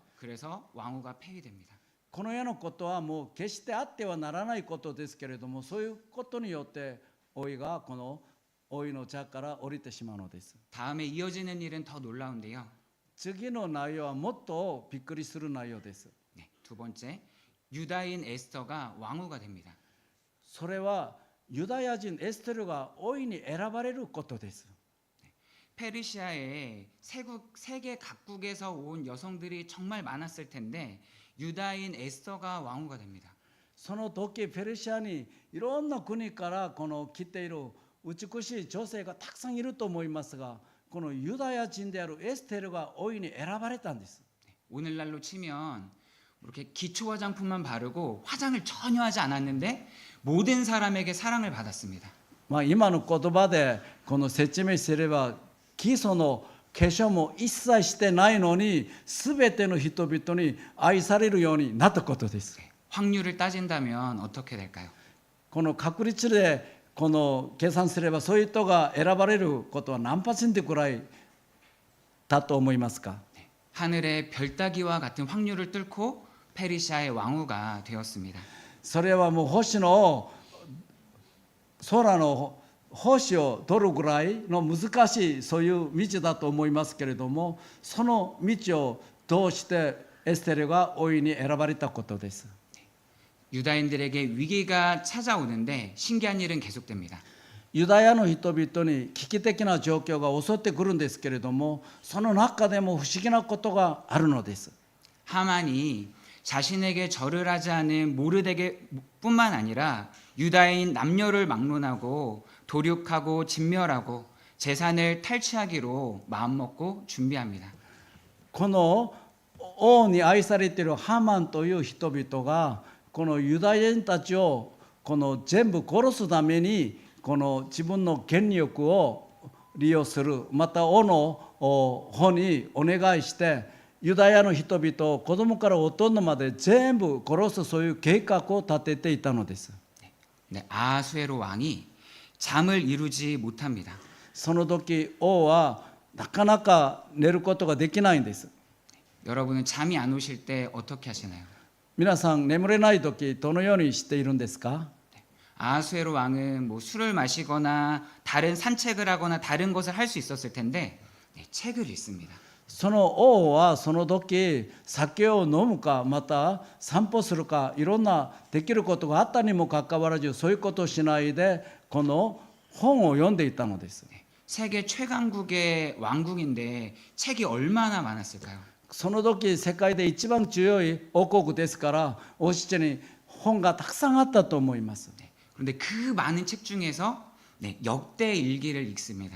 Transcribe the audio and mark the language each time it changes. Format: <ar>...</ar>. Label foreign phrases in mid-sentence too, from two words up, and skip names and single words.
<ko>그래서 왕후가 폐위됩니다.</ko> <ja>このようなことはもう決してあってはならないことですけれども、そういうことによって王妃がこの王妃の座から降りてしまうのです。</ja> <ko>다음에 이어지는 일은 더 놀라운데요.</ko> <ja>次の内容はもっとびっくりする内容です。</ja> <ko>두 번째, 유다인 에스더가 왕후가 됩니다.</ko> <ja>それはユダヤ人エステルが王妃に選ばれることです。</ja> <ko>페르시아에 세계 각국에서 온 여성들이 정말 많았을 텐데 유다인 에스더가 왕후가 됩니다.</ko> <ja>その時ペルシアにいろんな国からこの来ている美しい女性がたくさんいると思いますが、このユダヤ人であるエステルが王妃に選ばれたんです。</ja> <ko>오늘날로 치면 이렇게 기초 화장품만 바르고 화장을 전혀 하지 않았는데 모든 사람에게 사랑을 받았습니다.</ko> <ja>今の言葉でこの説明すれば、基礎の化粧も一切してないのに全ての人々に愛されるようになったことです。</ja> <ko>확률을 따진다면 어떻게 될까요?</ko> <ja>この確率でこの計算すれば、そういう人が選ばれることは何%くらいだと思いますか。</ja> <ko>하늘의 별 따기와 같은 확률을 뚫고 페르시아의 왕후가 되었습니다.</ko> <ja>それはもう星の空の奉仕を取るぐらいの難しいそういう道だと思いますけれども、その道を通してエステルが王位に選ばれたことです。</ja> <ko>유다인들에게 위기가 찾아오는데 신기한 일은 계속됩니다.</ko> <ja>ユダヤの人々に危機的な状況が襲ってくるんですけれども、その中でも不思議なことがあるのです。</ja> <ko>하만이 자신에게 절을 하지 않은 모르드게뿐만 아니라 유다인 남녀를 막론하고 도륙하고 진멸하고 재산을 탈취하기로 마음먹고 준비합니다.</ko> <ja>この王に愛されているハマンという人々がこのユダヤ人たちをこの全部殺すためにこの自分の権力を利用する、また王の方にお願いしてユダヤの人々を子供から大人まで全部殺す、そういう計画を立てていたのです。</ja> <ko>네, 아수에로 왕이 잠을 이루지 못합니다.</ko> <ja>その時王はなかなか寝ることができないんです。</ja> <ko>여러분은 잠이 안 오실 때 어떻게 하시나요?</ko> <ja>皆さん眠れない時どのようにしているんですか？</ja> <ko>아수에로 왕은 뭐 술을 마시거나 다른 산책을 하거나 다른 것을 할 수 있었을 텐데 네, 책을 읽습니다.</ko> <ja>その王はその時酒を飲むかまた散歩するかいろんなできることがあったにもかかわらずそういうことをしないでこの本を読んでいたのです。</ja> <ko>세계 최강국의 왕국인데 책이 얼마나 많았을까요?</ko> <ja>その時世界で一番強い王国ですから王室に本がたくさんあったと思います。</ja> <ko>그런데 그 많은 책 중에서 네, 역대 일기를 읽습니다.</ko>